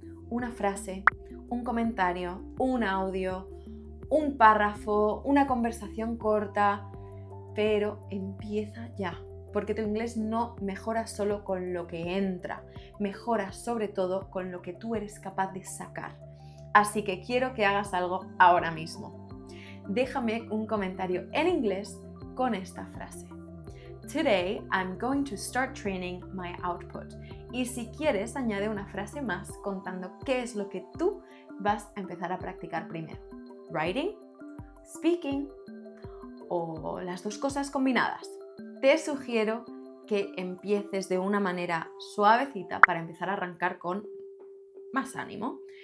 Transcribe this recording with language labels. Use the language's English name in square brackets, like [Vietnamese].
[Spanish] Una frase, un comentario, un audio, un párrafo, una conversación corta, pero empieza ya. Porque tu inglés no mejora solo con lo que entra, mejora sobre todo con lo que tú eres capaz de sacar. Así que quiero que hagas algo ahora mismo. Déjame un comentario en inglés con esta frase. [English] Today I'm going to start training my output. [Spanish] Y si quieres, añade una frase más contando qué es lo que tú vas a empezar a practicar primero. Writing, speaking o las dos cosas combinadas. Te sugiero que empieces de una manera suavecita para empezar a arrancar con más ánimo.